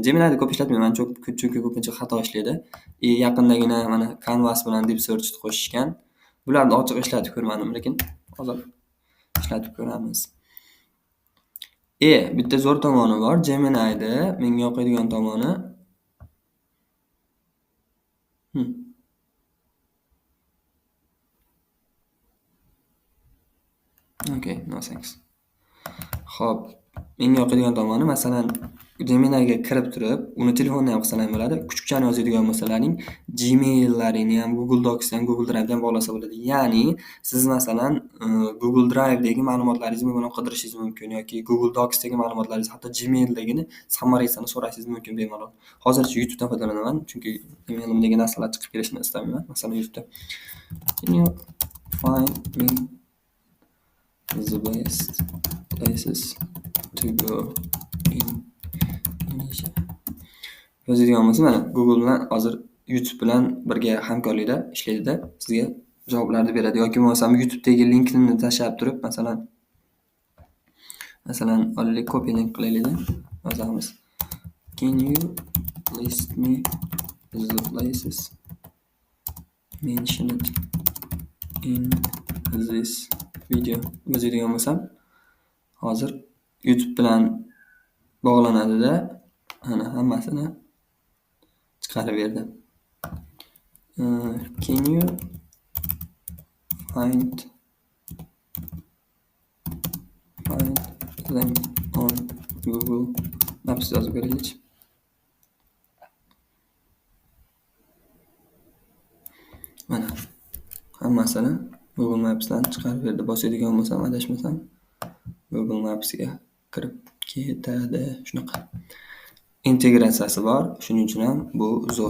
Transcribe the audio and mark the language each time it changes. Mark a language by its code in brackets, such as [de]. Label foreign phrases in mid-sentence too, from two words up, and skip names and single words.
[uz] Gemini'ni ko'p ishlatmayman, chunki ko'pincha xato ishlaydi. Yaqindagina mana Canvas bilan Deep Search qo'shishgan. Bularni ochiq ishlatib ko'rmadim, lekin hozir ishlatib ko'ramiz. Bitta zo'r tomoni bor. Gemini'da menga yoqadigan tomoni [en] Okay, no thanks. [uz] Xo'p, menga yoqadigan tomoni, masalan, Gemini'ga kirib turib, uni telefondan ham qilsalaring bo'ladi. Kuchukchani yozadigan bo'lsalaring, Gmail'laringni ham, Google Docs'ni ham, Google Drive'dan bog'lasa bo'ladi. Ya'ni, siz masalan, Google Drive'dagi ma'lumotlaringizni bilan qidirishingiz mumkin yoki Google Docs'dagi ma'lumotlaringizni, hatto Gmail'dagini summary'sini so'rashingiz mumkin bemalol. Hozircha YouTube'dan foydalanaman, chunki emailimdagi narsalar chiqib kelishini istayman. [en] Masalan, YouTube'da Can you find me the best places to go in Indonesia? [uz] Yozadigan bo'lsa, mana Google bilan hozir YouTube bilan birga hamkorlikda ishlaydi-da, sizga javoblarni beradi. Yoki bo'lmasam YouTube'dagi linkni tashlab turib, masalan, olaylik, [en] copy link [uz] qilaylik-da, yozamiz. [en] Can you list me the places mentioned in this video? [uz] Yozadigan bo'lsam, hozir YouTube bilan bog'lanadi-da, ana hammasini chiqarib berdi. [en] Can you find them on Google Maps [uz] yozib beraylik. Mana hammasini Google Maps'dan chiqarib berdi. Bosadigan bo'lsam, adashmasam Google Maps'ga kirib ketadi. Shunaqa integratsiyasi bor. Shuning uchun ham bu zo'r.